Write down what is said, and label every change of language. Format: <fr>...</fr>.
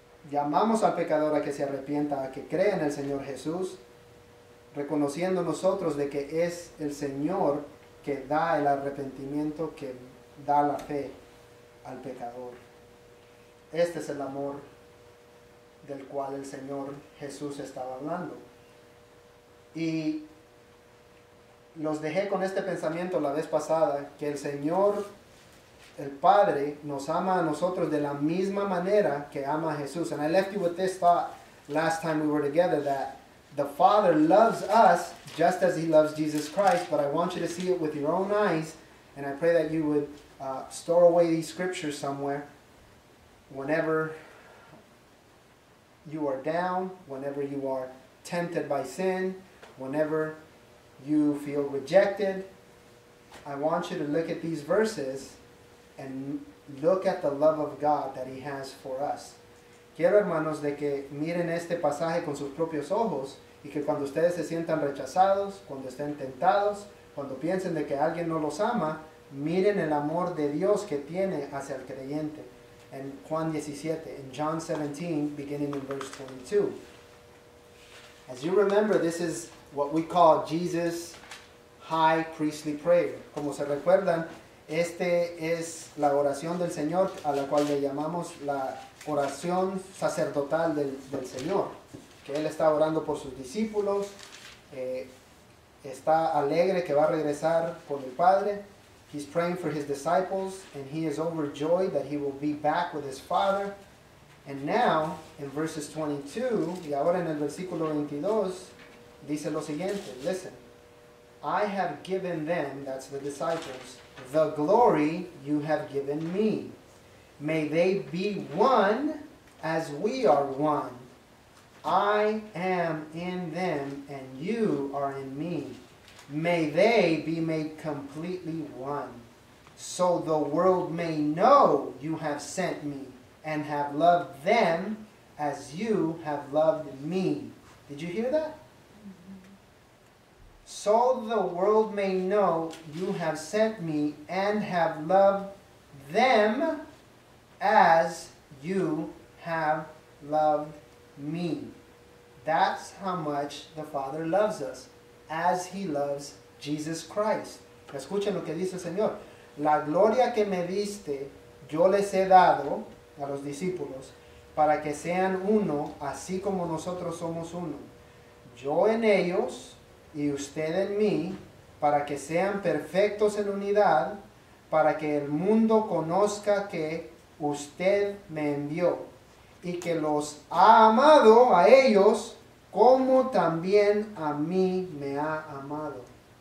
<es>Llamamos al pecador a que se arrepienta, a que crea en el Señor Jesús, reconociendo nosotros de que es el Señor que da el arrepentimiento, que da la fe al pecador. Este es el amor del cual el Señor Jesús estaba hablando. Y los dejé con este pensamiento la vez pasada, que el Señor, el Padre, nos ama a nosotros de la misma manera que ama a Jesús.</es> <en>And I left you with this thought last time we were together, that the Father loves us just as he loves Jesus Christ, but I want you to see it with your own eyes, and I pray that you would store away these scriptures somewhere. Whenever you are down, whenever you are tempted by sin, whenever you feel rejected, I want you to look at these verses and look at the love of God that he has for us.</en> <es>Quiero, hermanos, de que miren este pasaje con sus propios ojos y que cuando ustedes se sientan rechazados, cuando estén tentados, cuando piensen de que alguien no los ama, miren el amor de Dios que tiene hacia el creyente. En Juan 17,</es> <en>in John 17, beginning in verse 22. As you remember, this is what we call Jesus' high priestly prayer.</en> <es>Como se recuerdan, este es la oración del Señor, a la cual le llamamos la oración sacerdotal del Señor, que Él está orando por sus discípulos, está alegre que va a regresar por el Padre.</es> <en>He's praying for his disciples, and he is overjoyed that he will be back with his Father. And now, in verses 22,</en> <es>y ahora en el versículo 22, dice lo siguiente,</es> <en>listen. I have given them, that's the disciples, the glory you have given me. May they be one as we are one. I am in them and you are in me. May they be made completely one, so the world may know you have sent me and have loved them as you have loved me. Did you hear that? So the world may know you have sent me and have loved them as you have loved me. That's how much the Father loves us, as he loves Jesus Christ.</en> <es>Escuchen lo que dice el Señor. La gloria que me diste, yo les he dado a los discípulos, para que sean uno, así como nosotros somos uno. Yo en ellos y usted en mí, para que sean perfectos en unidad, para que el mundo conozca que usted me envió y que los ha amado a ellos como también a mí me ha amado.</es>